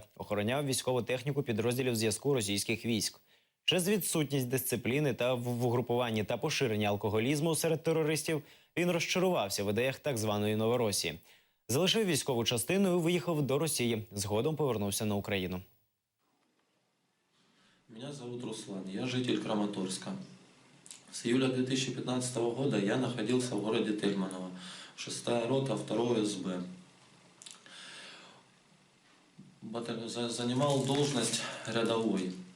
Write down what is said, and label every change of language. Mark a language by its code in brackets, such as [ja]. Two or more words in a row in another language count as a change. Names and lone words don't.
[uk] Охороняв військову техніку підрозділів зв'язку російських військ. Через відсутність дисципліни та в угрупуванні та поширення алкоголізму серед терористів він розчарувався в ідеях так званої Новоросії. Залишив військову частину і виїхав до Росії. Згодом повернувся на Україну. [ru] Меня зовут Руслан, я житель Краматорска. С июля 2015 года я находился в городе Тельманово, 6-я рота 2 СБ. Занимал должность рядовой.